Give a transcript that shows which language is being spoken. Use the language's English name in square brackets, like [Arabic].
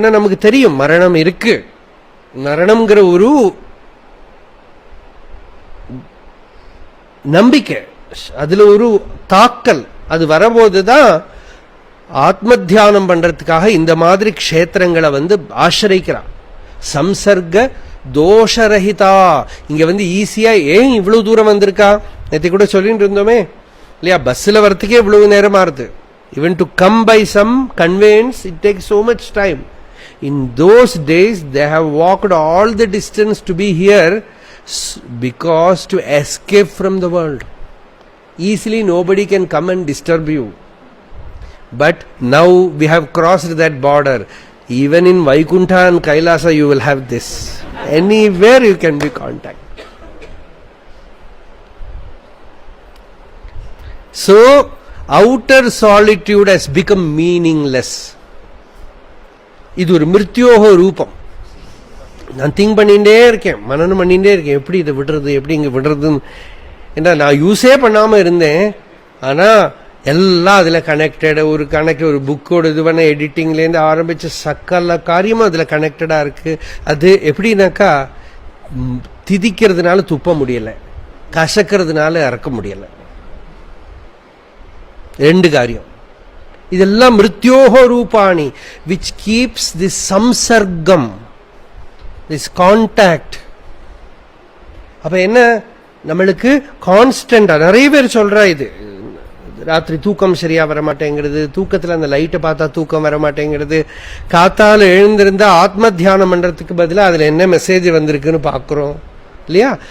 [Tamil] ஏன்னா நமக்கு தெரியும் மரணம் இருக்கு, மரணம்ங்கிற ஒரு நம்பிக்கை, அதுல ஒரு தாக்கல், அது வரபோதுதான் ஆத்ம தியானம் பண்றதுக்காக இந்த மாதிரி க்ஷேத்திரங்களை ஆசிரிக்கிறான். [Sanskrit] சம்சர்க தோஷரஹிதா. [Tamil] இங்க ஈஸியா ஏன் இவ்வளவு தூரம் வந்திருக்கா? நேற்று கூட சொல்லிட்டு இருந்தோமே இல்லையா? பஸ்ல வரத்துக்கே இவ்வளவு நேரமா இருக்கு. [English] Even to come by some conveyance, it takes so much time. In those days, they have walked all the distance to be here because to escape from the world. Easily nobody can come and disturb you. But now we have crossed that border. Even in Vaikuntha and Kailasa you will have this. Anywhere you can be contact. So, outer solitude has become meaningless. [Tamil] இது ஒரு மிருத்யோக ரூபம். நான் think பண்ணிட்டே இருக்கேன், மனனம் பண்ணிட்டே இருக்கேன், எப்படி இதை விடுறது, எப்படி இங்க விடுறதுன்னு. ஏன்னா நான் யூஸே பண்ணாம இருந்தேன், ஆனா எல்லாம் அதுல கனெக்டட். ஒரு கணக்கு, ஒரு புக்கோட இது பண்ண எடிட்டிங்லேருந்து ஆரம்பிச்சு சக்கல காரியமும் அதுல கனெக்டடா இருக்கு. அது எப்படின்னாக்கா, திதிக்கிறதுனால துப்ப முடியல, கசக்கிறதுனால இறக்க முடியல. ரெண்டு காரியம். இதெல்லாம் மிருத்யோக Rupani [English] which keeps this samsargam, this contact. [Tamil] அப்ப என்ன, நம்மளுக்கு கான்ஸ்டன்டா நிறைய பேர் சொல்றா, இது ராத்திரி தூக்கம் சரியா வர மாட்டேங்கிறது, தூக்கத்துல அந்த லைட்டை பார்த்தா தூக்கம் வர மாட்டேங்கிறது, காத்தால எழுந்திருந்தா ஆத்ம தியானம் பண்றதுக்கு பதிலா அதுல என்ன மெசேஜ் வந்திருக்குன்னு பாக்குறோம் இல்லையா?